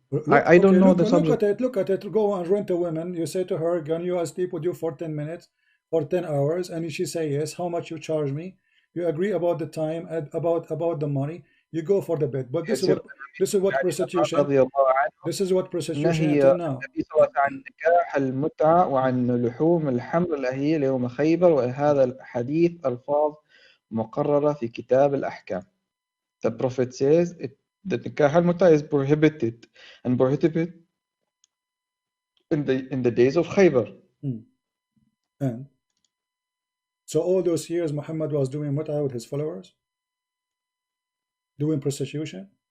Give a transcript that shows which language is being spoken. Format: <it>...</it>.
<en>I don't know the subject. Look at it. Go and rent a woman. You say to her, "Can you sleep with you for 10 minutes or 10 hours?" And she say yes. How much you charge me? You agree about the time, about the money. You go for the bed. But this is what prostitution. This is what prostitution</en> <ar>نهي</ar> <en>until now.</en> <ar>النبي صلى الله عليه وسلم عن نكاح المتعة وعن لحوم الحمر الأهلية ليوم خيبر، وهذا الحديث ألفاظ مقررة في كتاب الأحكام.</ar> <en>The Prophet says that</en> <ar>نكاح المتعة</ar> <en>is prohibited and prohibited in the days of Khaybar. And so all those years Muhammad was doing mut'ah with his followers, doing prostitution.</en>